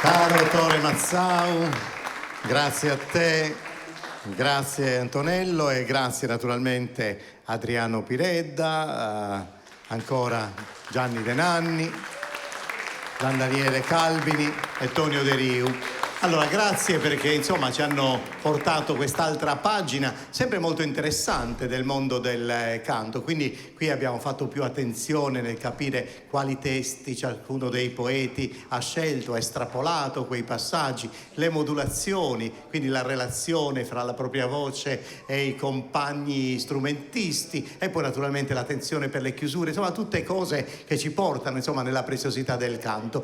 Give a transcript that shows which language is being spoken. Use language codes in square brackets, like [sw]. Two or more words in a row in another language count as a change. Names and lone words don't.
[it] Caro Tore Mazzau, grazie a te, grazie Antonello e grazie naturalmente Adriano Piredda, ancora Gianni De Nanni, Gian Daniele Calvini e Tonio De Riu. Allora, grazie perché insomma ci hanno portato quest'altra pagina, sempre molto interessante del mondo del canto. Quindi qui abbiamo fatto più attenzione nel capire quali testi ciascuno dei poeti ha scelto, ha estrapolato quei passaggi, le modulazioni, quindi la relazione fra la propria voce e i compagni strumentisti e poi naturalmente l'attenzione per le chiusure, insomma tutte cose che ci portano insomma nella preziosità del canto.